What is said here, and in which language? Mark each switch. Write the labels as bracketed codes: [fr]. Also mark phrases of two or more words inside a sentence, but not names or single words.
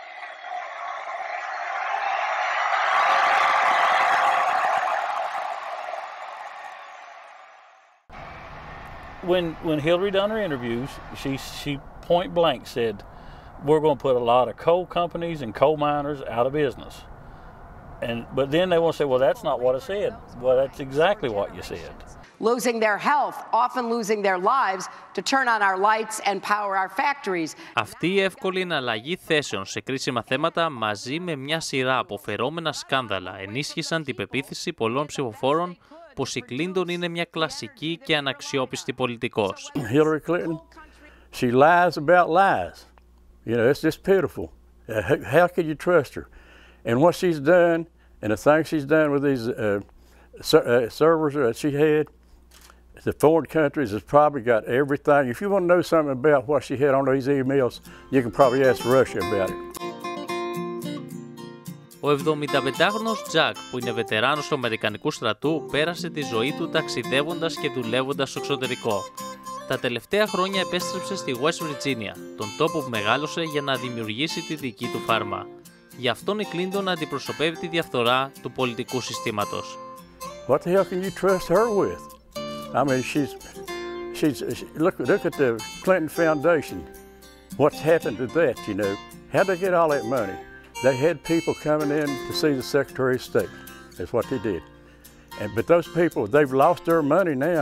[en] When Hillary done her interviews, she point blank said, we're going to put a lot of coal companies and coal miners out of business. But then they want to say, well, that's not what I said. Well, that's exactly what you said. Losing their health, often losing their lives to turn on our lights and power our factories. [el] Αυτή η εύκολη εναλλαγή θέσεων σε κρίσιμα θέματα μαζί με μια σειρά αποφερόμενα σκάνδαλα ενίσχυσαν την πεποίθηση πολλών ψηφοφόρων πως η Κλίντον είναι μια κλασική και αναξιόπιστη πολιτικός. [en] Hillary Clinton, she lies about lies. It's just pitiful. How could you trust her? And what she's done, and the things she's done with these servers that she had, the foreign countries has probably got everything. If you want to know something about what she had on these emails, you can probably ask Russia about it. [el] Ο 75χρονος Τζακ, που είναι βετεράνος του Αμερικανικού στρατού, πέρασε τη ζωή του ταξιδεύοντας και δουλεύοντας στο εξωτερικό. Τα τελευταία χρόνια επέστρεψε στη West Virginia, τον τόπο που μεγάλωσε για να δημιουργήσει τη δική του φάρμα. Γι' αυτόν η Κλίντον αντιπροσωπεύει τη διαφθορά του πολιτικού συστήματος. [en] What the hell can you trust her with? I mean, look at the Clinton Foundation. What's happened to that, How'd they get all that money? They had people coming in to see the Secretary of State. That's what they did. But those people, they've lost their money now.